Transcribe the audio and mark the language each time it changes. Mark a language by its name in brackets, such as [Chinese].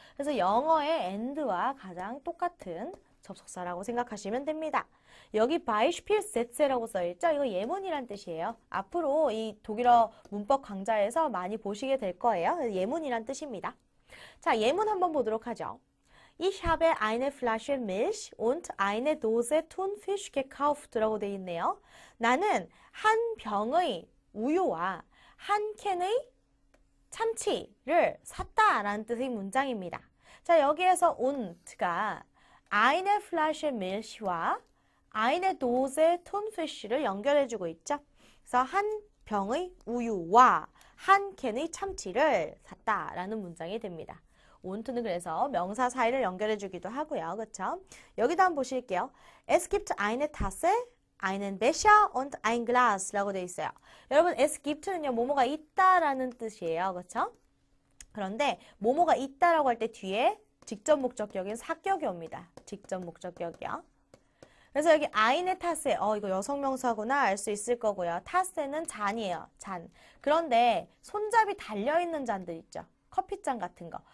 [Korean] 그래서 영어의 and와 가장 똑같은 접속사라고 생각하시면 됩니다. 여기 Beispielsätze라고 써있죠? 이거 예문이란 뜻이에요. 앞으로 이 독일어 문법 강좌에서 많이 보시게 될 거예요. 예문이란 뜻입니다. 자, 예문 한번 보도록 하죠. [German] Ich habe eine Flasche Milch und eine Dose Thunfisch gekauft [Korean] 라고 되어 있네요. 나는 한 병의 우유와 한 캔의 참치를 샀다라는 뜻의 문장입니다. 자, 여기에서 ont가 [German] eine Flasche Milch [Korean] 와 [German] eine Dose Thunfisch [Korean] 를 연결해주고 있죠. 그래서 한 병의 우유와 한 캔의 참치를 샀다라는 문장이 됩니다. ont는 그래서 명사 사이를 연결해주기도 하고요. 그렇죠? 여기도 한번 보실게요. [German] Es gibt eine Tasse, einen Becher und ein Glas [Korean] 라고 되어 있어요. 여러분, es gibt는요, 뭐뭐가 있다라는 뜻이에요. 그렇죠? 그런데 뭐뭐가 있다라고 할 때 뒤에 직접 목적격인 사격이 옵니다. 직접 목적격이요. 그래서 여기 eine Tasse, 이거 여성명사구나 알 수 있을 거고요. Tasse는 잔이에요. 잔. 그런데 손잡이 달려있는 잔들 있죠. 커피잔 같은 거.